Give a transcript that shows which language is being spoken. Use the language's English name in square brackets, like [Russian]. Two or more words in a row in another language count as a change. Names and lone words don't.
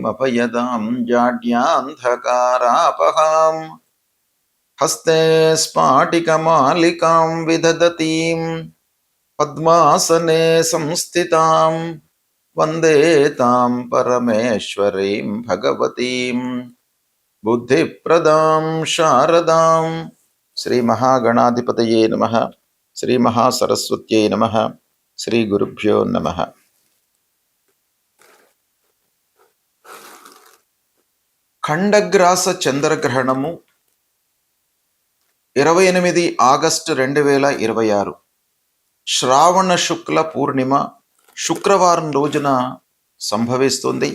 [Sanskrit] अपयदां जाड्यान्धकारापहाम् हस्ते स्फाटिकमालिकां विदधतीं पद्मासने संस्थितां वन्दे तां परमेश्वरीं भगवतीं बुद्धिप्रदां शारदां श्री महागणाधिपतये नमः श्री महासरस्वत्यै नमः श्री गुरुभ्यो नमः। [Telugu] ఖండగ్రాస చంద్రగ్రహణము 28 ఆగస్టు 2026 శ్రావణ శుక్ల పూర్ణిమ శుక్రవారం రోజున సంభవిస్తుంది.